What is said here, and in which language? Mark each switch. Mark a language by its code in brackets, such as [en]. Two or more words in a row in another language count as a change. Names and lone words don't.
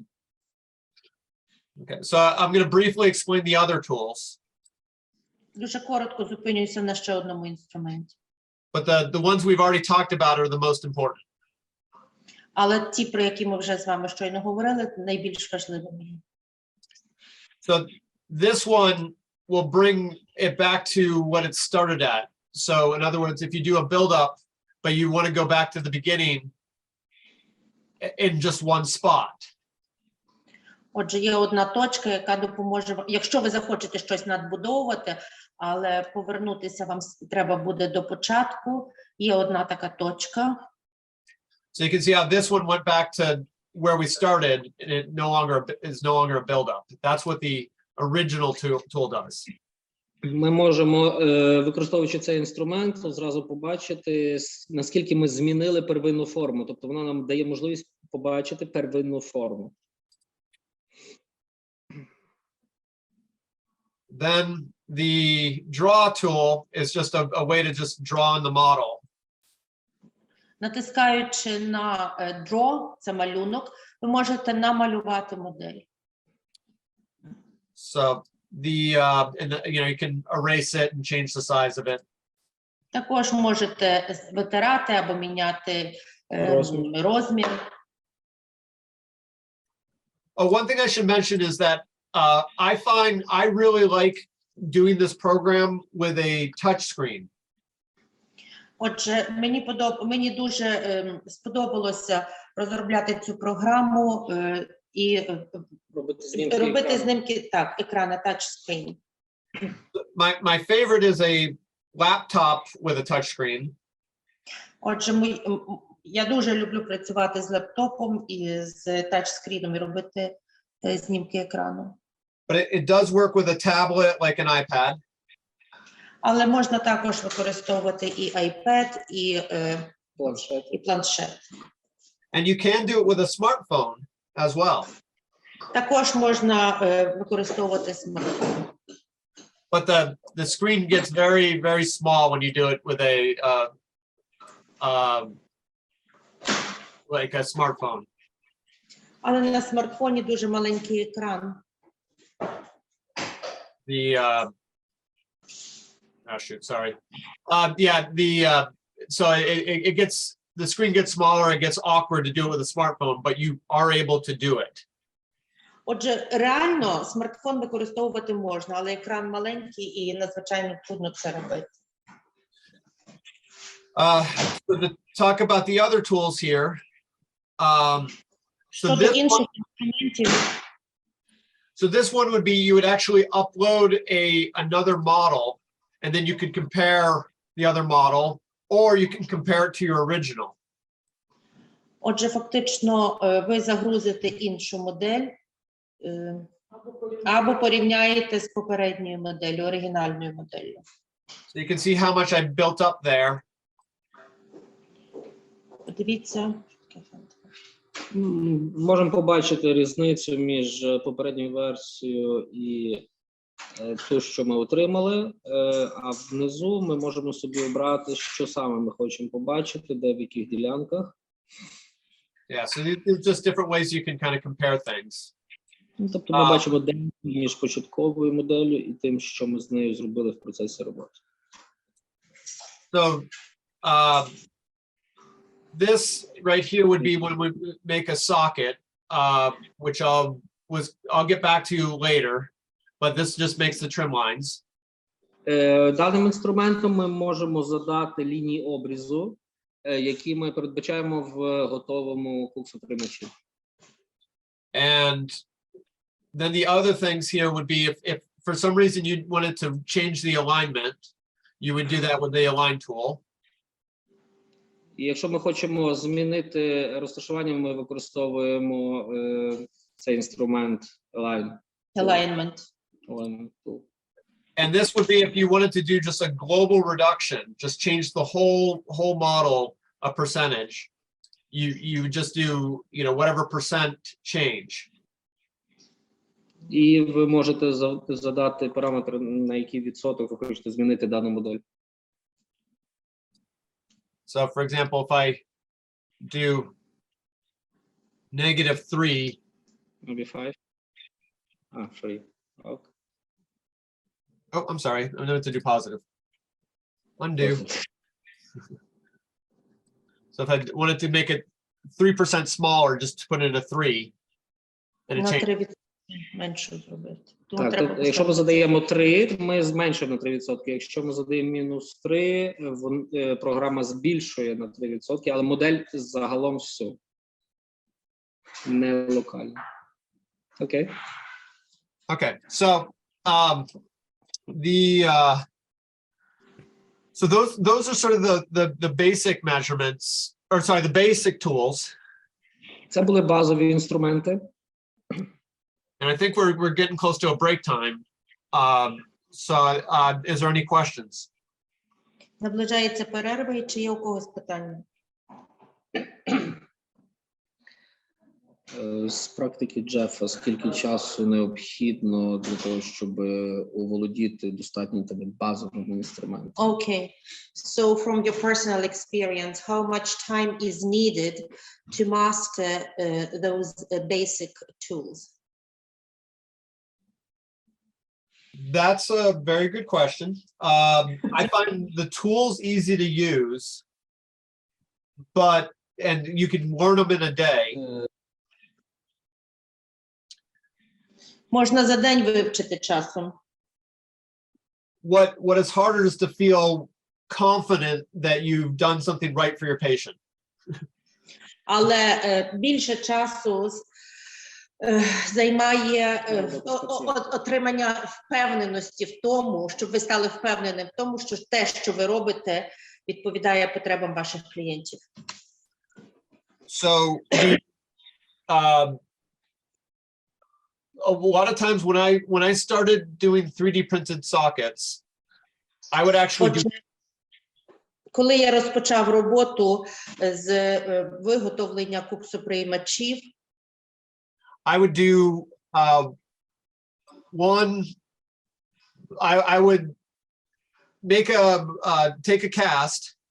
[en] Okay, so I'm going to briefly explain the other tools. [uk] Дуже коротко зупинююся на ще одному інструменті. [en] But the ones we've already talked about are the most important. [uk] Але ті, про які ми вже з вами щойно говорили, найбільш важливими. [en] So this one will bring it back to what it started at. So in other words, if you do a build up, but you want to go back to the beginning in just one spot. [uk] Отже, є одна точка, яка допоможе, якщо ви захочете щось надбудовувати, але повернутися вам треба буде до початку. Є одна така точка. [en] So you can see how this one went back to where we started, and it is no longer a build-up. That's what the original tool does. [uk] Ми можемо, використовуючи цей інструмент, зразу побачити, наскільки ми змінили первинну форму. Тобто вона нам дає можливість побачити первинну форму. [en] Then the draw tool is just a way to just draw on the model. [uk] Натискаючи на Draw, це малюнок, ви можете намалювати модель. [en] So you can erase it and change the size of it. [uk] Також можете витирати або міняти розмір. [en] Oh, one thing I should mention is that I find I really like doing this program with a touch screen. [uk] Отже, мені дуже сподобалося розробляти цю програму і робити знімки, так, екрана touchscreen. [en] My favorite is a laptop with a touch screen. [uk] Отже, я дуже люблю працювати з лептопом і з тачскріном і робити знімки екрану. [en] but it does work with a tablet like an iPad. [uk] Але можна також використовувати і iPad, Планшет. і планшет. [en] And you can do it with a smartphone as well. [uk] Також можна використовувати смартфон. [en] But the screen gets very, very small when you do it with like a smartphone. [uk] Але на смартфоні дуже маленький екран. [en] So it gets, the screen gets smaller, it gets awkward to do it with a smartphone, but you are able to do it. [uk] Отже, реально смартфон використовувати можна, але екран маленький і надзвичайно трудно це робити. [en] So to talk about the other tools here. So [uk] Щодо інших інструментів, [en] this one would be, you would actually upload another model, and then you could compare the other model, or you can compare it to your original. [uk] отже, фактично ви загрузите іншу модель або порівняєте з попередньою моделлю, оригінальною моделлю. [en] So you can see how much I built up there. [uk] Подивіться. Можемо побачити різницю між попередньою версією і ту, що ми отримали, а внизу ми можемо собі обрати, що саме ми хочемо побачити, де в яких ділянках. [en] Yeah, so there's just different ways you can kind of compare things. [uk] Тобто ми бачимо де між початковою моделлю і тим, що ми з нею зробили в процесі роботи. [en] So this right here would be when we make a socket, which I'll get back to you later, but this just makes the trim lines. [uk] Даним інструментом ми можемо задати лінії обрізу, які ми передбачаємо в готовому клоксотримачі. [en] And then the other things here would be if for some reason you wanted to change the alignment, you would do that with the align tool. [uk] І якщо ми хочемо змінити розташування, ми використовуємо цей інструмент Align. [en] Alignment. Alignment tool. And this would be if you wanted to do just a global reduction, just change the whole model a percentage. You just do, whatever percent change. [uk] І ви можете задати параметр, на який відсоток ви хочете змінити дану модель. [en] So for example, if I do -3. Maybe 5. 3. Okay. Oh, I'm sorry. I meant to do positive. Undo. So if I wanted to make it 3% smaller, just put in a 3. And it [uk] На [en] changes. [uk] 3% менше зробити. Так, тобто, якщо ми задаємо 3, ми зменшуємо на 3%. Якщо ми задаємо -3, програма збільшує на 3%, але модель загалом всю. Не локально. Окей. [en] Okay. So so those are sort of the basic measurements, or sorry, the basic tools. [uk] Це були базові інструменти. [en] And I think we're getting close to a break time. So is there any questions? [uk] Наближається перерва, і чи є у когось питання? З практики Джефа, скільки часу необхідно для того, щоб оволодіти достатньо базовими інструментами? [en] Okay. So from your personal experience, how much time is needed to master those basic tools? That's a very good question. I find the tools easy to use, and you can learn them in a day. [uk] Можна за день вивчити часом. [en] What is harder is to feel confident that you've done something right for your patient. [uk] Але більше часу займає отримання впевненості в тому, щоб ви стали впевненим в тому, що те, що ви робите, відповідає потребам ваших клієнтів. [en] So a lot of times when I started doing 3D printed sockets, I would actually do. [uk] Коли я розпочав роботу з виготовлення куксоприймачів, [en] I would do I would make take a cast.